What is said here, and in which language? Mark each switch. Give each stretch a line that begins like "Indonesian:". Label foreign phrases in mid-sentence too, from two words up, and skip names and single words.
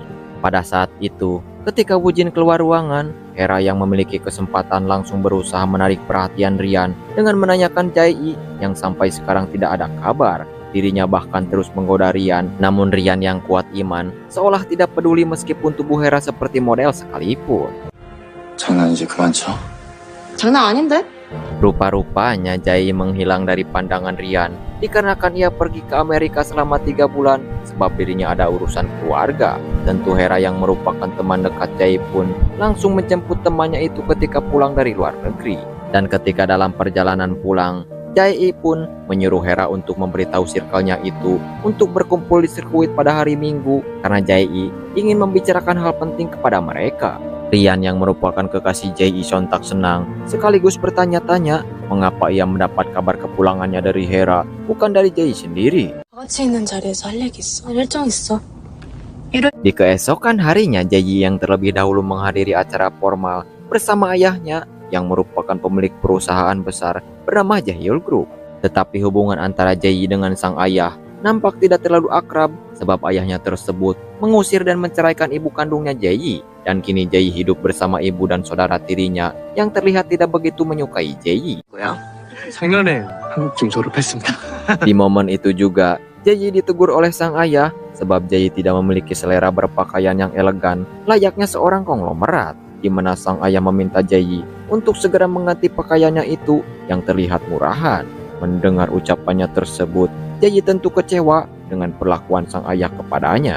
Indonesian: Pada saat itu, ketika Woo Jin keluar ruangan, Hera yang memiliki kesempatan langsung berusaha menarik perhatian Rian dengan menanyakan Jae-i yang sampai sekarang tidak ada kabar. Dirinya bahkan terus menggoda Rian, namun Rian yang kuat iman seolah tidak peduli meskipun tubuh Hera seperti model sekalipun.
Korean: 장난이지 그만 쳐. 장난 아닌데?
Indonesian: Rupa-rupanya Jae menghilang dari pandangan Rian dikarenakan ia pergi ke Amerika selama 3 bulan sebab dirinya ada urusan keluarga. Tentu Hera yang merupakan teman dekat Jae pun langsung menjemput temannya itu ketika pulang dari luar negeri. Dan ketika dalam perjalanan pulang, Jae pun menyuruh Hera untuk memberitahu circle-nya itu untuk berkumpul di sirkuit pada hari Minggu karena Jae ingin membicarakan hal penting kepada mereka. Rian yang merupakan kekasih Jae sontak senang sekaligus bertanya-tanya mengapa ia mendapat kabar kepulangannya dari Hera bukan dari Jae sendiri.
Korean: 같이 있는 자리에서 할 얘기 있어. 일정 있어.
Indonesian: Di keesokan harinya, Jae yang terlebih dahulu menghadiri acara formal bersama ayahnya yang merupakan pemilik perusahaan besar bernama Jaehyul Group. Tetapi hubungan antara Jae dengan sang ayah nampak tidak terlalu akrab sebab ayahnya tersebut mengusir dan menceraikan ibu kandungnya Jaeyi. Dan kini Jaeyi hidup bersama ibu dan saudara tirinya yang terlihat tidak begitu menyukai Jaeyi.
Korean: 작년에 한국 중 졸업했습니다.
Indonesian: Di momen itu juga, Jaeyi ditegur oleh sang ayah sebab Jaeyi tidak memiliki selera berpakaian yang elegan layaknya seorang konglomerat, di mana sang ayah meminta Jaeyi untuk segera mengganti pakaiannya itu yang terlihat murahan. Mendengar ucapannya tersebut, Jaeyi tentu kecewa dengan perlakuan sang ayah kepadanya.